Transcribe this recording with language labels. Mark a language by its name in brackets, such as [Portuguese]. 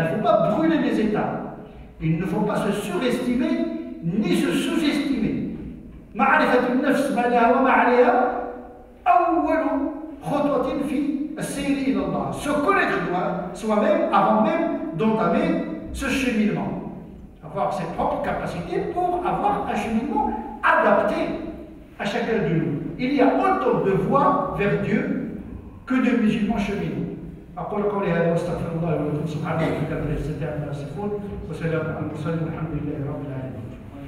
[French] Il ne faut pas brûler les étapes. Il ne faut pas se surestimer ni se sous-estimer. [Arabic] معرفة النفس ما لها وما عليها أول خطوة في السير إلى الله. [French] Se connaître soi-même avant même d'entamer ce cheminement. Avoir ses propres capacités pour avoir un cheminement adapté à chacun de nous. Il y a autant de voies vers Dieu que de musulmans cheminants. [Arabic] أقول قولي هذا واستغفر الله ولكم سبحانه وتعالى استجاب الصفون وسلام على المرسلين والحمد لله رب العالمين.